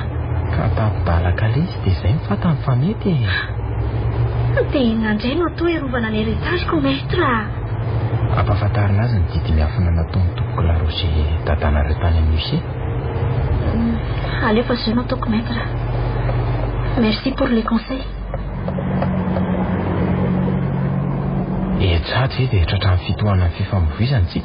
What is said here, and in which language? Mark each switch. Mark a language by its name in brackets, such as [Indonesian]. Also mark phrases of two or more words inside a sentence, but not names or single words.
[Malagasy] Ka tapo-dalaka ilay izy dia izay mifantany fa mety. Dia nandray no atao iarovana ny héritage-ko maître. Ampahafantarina azy ny didy miafina nataony tompoko Laroche dadanareo tany amin'ny musée. Alefa zay no ataoko maître. [French] Merci pour les conseils. [Malagasy] Etraty dia tratran'ny fitohanan'ny fifamoivoizana tsika.